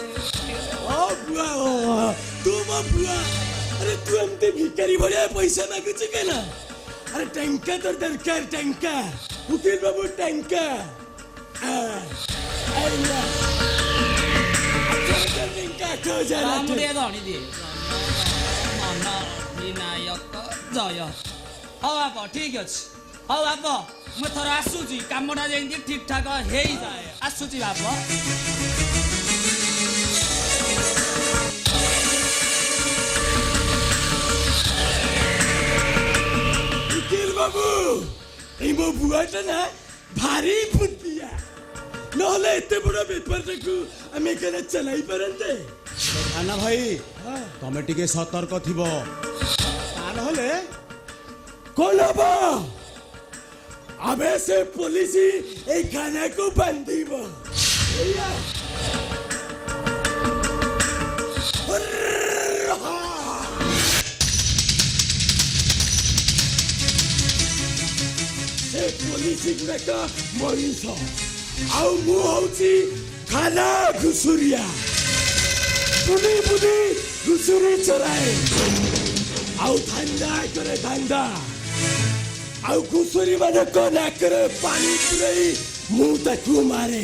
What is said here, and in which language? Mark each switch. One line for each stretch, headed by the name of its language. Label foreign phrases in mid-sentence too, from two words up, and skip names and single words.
Odia: ଓ ବୁଆ ତୁ ମୋ ବୁଆ ଆରେ ତୁ ଏମିତି ଭିକାରୀ ଭଳିଆ ପଇସା ମାଗୁଛୁ କେନ ଆରେ ଟଙ୍କା ତ ଦରକାର ଟଙ୍କା ଉକିଲ ବାବୁ ଟଙ୍କା ଆଇଲା ଟଙ୍କା ଖୋଜା ମୁଁ ଟିକେ ଧଣି ଦିଏ ମନ ବିନାୟକ ଜୟ ହଉ ବାପ ଠିକ ଅଛି ହଉ ବାପ ମୁଁ ଏଥର ଆସୁଛି କାମଟା ଯେମିତି ଠିକ ଠାକ ହେଇଯାଏ ଆସୁଛି ବାପ। ଉକିଲ ବାବୁ ଏଇ ମୋ ବୁଆଟା ନା ଭାରି ଫୁଟିଆ ନହେଲେ ଏତେ ବଡ ବେପାରଟାକୁ ଆମେ କେବେ ଚଲାଇ ପାରନ୍ତେ। ଖାନା ଭାଇ ତମେ ଟିକେ ସତର୍କ ଥିବ ତାହେଲେ କଣ ହବ ଆମେ ସେ ପୋଲିସ ଏଇ ଖାନାକୁ ବାନ୍ଧିବ ଏଇଆ। ସେ ପୋଲିସ ଗୁଡାକ ମଣିଷ ଆଉ ମୁଁ ହଉଛି ଖାନା ଘୁଷୁରିଆ ବୁଲି ବୁଲି ଘୁଷୁରି ଚରାଏ ଆଉ ଧାନ୍ଦା କରେ ଧାନ୍ଦା ଆଉ ଘୁଷୁରି ମାନଙ୍କ ନାକରେ ପାଣି ପୁରେଇ ମୁଁ ତାକୁ ମାରେ।